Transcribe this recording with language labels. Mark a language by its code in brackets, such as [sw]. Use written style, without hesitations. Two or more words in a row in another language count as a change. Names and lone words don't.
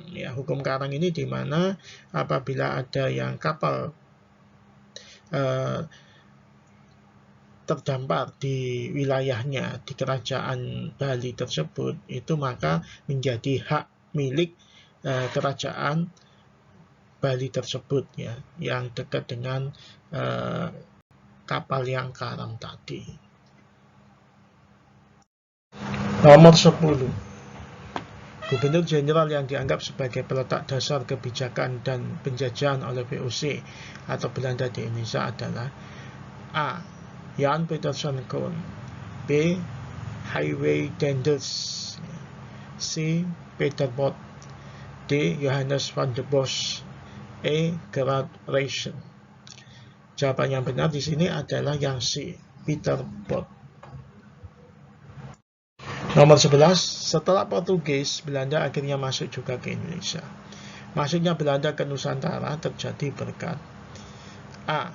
[id] Ya, hukum karang ini di mana apabila ada yang kapal terdampar di wilayahnya, di kerajaan Bali tersebut, itu maka menjadi hak milik kerajaan Bali tersebut, ya, yang dekat dengan kapal yang karam tadi. Nomor 10, Gubernur Jenderal yang dianggap sebagai peletak dasar kebijakan dan penjajahan oleh VOC atau Belanda di Indonesia adalah A. Jan Pieterszoon Koen, B. Highway Dendels, C. Peter Bot, D. Johannes van der Bos, E. Gerard Reissen. Jawaban yang benar di sini adalah yang C. Peter Bot. Nomor 11, setelah Portugis, Belanda akhirnya masuk juga ke Indonesia. Masuknya Belanda ke Nusantara terjadi berkat A.